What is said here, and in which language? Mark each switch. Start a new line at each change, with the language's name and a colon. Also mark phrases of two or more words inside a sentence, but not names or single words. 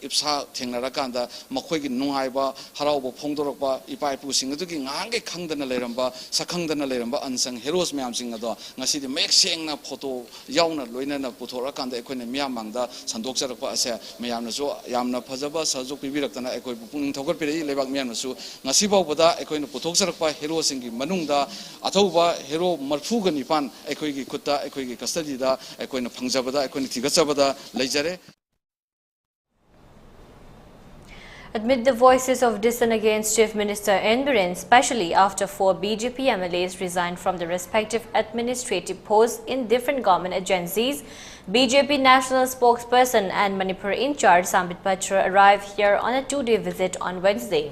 Manipuri: IPSA thengnara kanda makhoi gi nungaiba harauba phongdorokba ipai pu sing adugi ngange khangdana leramba sakhangdana leramba
English: unsung heroes
Manipuri: mayam sing ado ngasi di mek sengna photo yauna loinana puthora kanda ekoina miyam mangda sandokjarakpa ase mayamna so yamna phajaba sajok pibiraktana ekoi pungning thogor pire lebak miyamna su ngasi bawbada ekoina puthokjarakpa hero singi manungda athauba hero marfuga nipan ekoi gi kutta ekoi gi custody da ekoina phangjabada ekoina thigachabada leijare.
English: Amid the voices of dissent against Chief Minister N. Biren, especially after 4 BJP MLAs resigned from the respective administrative posts in different government agencies, BJP National Spokesperson and Manipur in charge Shambhit Patra arrived here on a 2-day visit on Wednesday.